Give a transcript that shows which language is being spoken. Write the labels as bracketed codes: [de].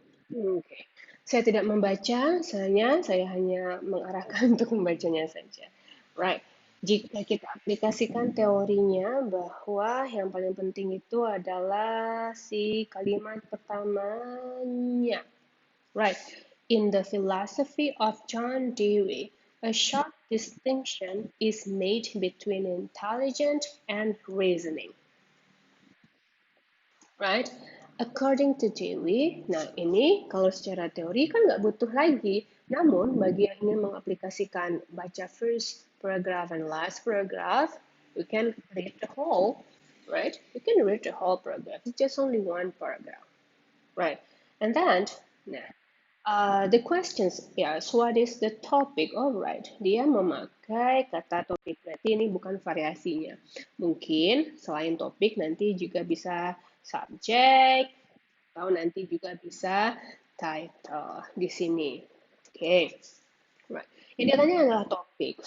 [id] Oke. Saya tidak membaca, saya hanya mengarahkan untuk membacanya saja. Right. Jika kita aplikasikan teorinya bahwa yang paling penting itu adalah si kalimat pertamanya. [en] Right. In the philosophy of John Dewey, a sharp distinction is made between intelligence and reasoning. Right? According to Dewey, [id] nah ini kalau secara teori kan nggak butuh lagi. Namun bagi yang ingin mengaplikasikan baca [en] first paragraph and last paragraph, you can read the whole, right? You can read the whole paragraph. It's just only one paragraph, right? And then, nah, the questions, yes, what is the topic? [id] Alright, dia memakai kata topik. Berarti ini bukan variasinya. Mungkin selain topik nanti juga bisa subjek atau nanti juga bisa title di sini. Oke, okay. Right. Yang katanya adalah topik.